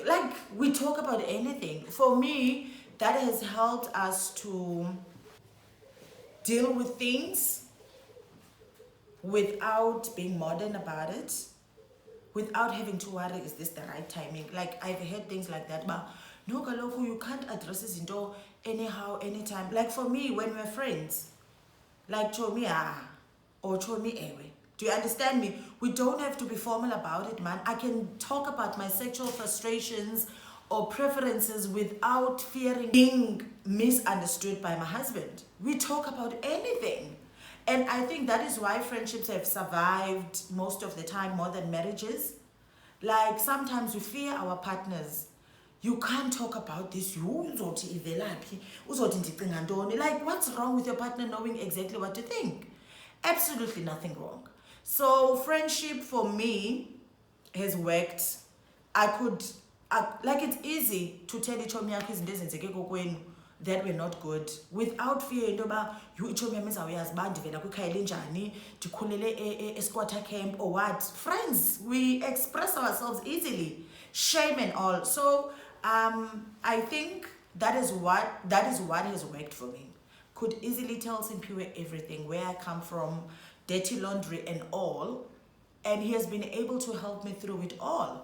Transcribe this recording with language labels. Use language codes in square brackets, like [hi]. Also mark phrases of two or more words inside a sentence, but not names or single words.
[en] Like, we talk about anything. For me, that has helped us to deal with things without being modern about it, without having to worry, is this the right timing? Like, I've heard things like that, but no, kaloku, you can't address this into anyhow, anytime. Like, for me, when we're friends, like chomi or [xh] chomi ewe. [en] Do you understand me? We don't have to be formal about it, man. I can talk about my sexual frustrations or preferences without fearing being misunderstood by my husband. We talk about anything. And I think that is why friendships have survived most of the time more than marriages. Like, sometimes we fear our partners. You can't talk about this. Like, what's wrong with your partner knowing exactly what to think? Absolutely nothing wrong. So friendship for me has worked. Like, it's easy to tell [xh] ichomi yakho izinto ezenzeke kokwenu [en] that were not good without fear into [xh] yoba ichomi yam izawuyazi uba ndivela kwikhaya elinjani, ndikhulele esquatter camp [en] or what. Friends, we express ourselves easily, shame and all. So I think that is what has worked for me. Could easily tell Simpiwe everything, where I come from, dirty laundry and all, and he has been able to help me through it all.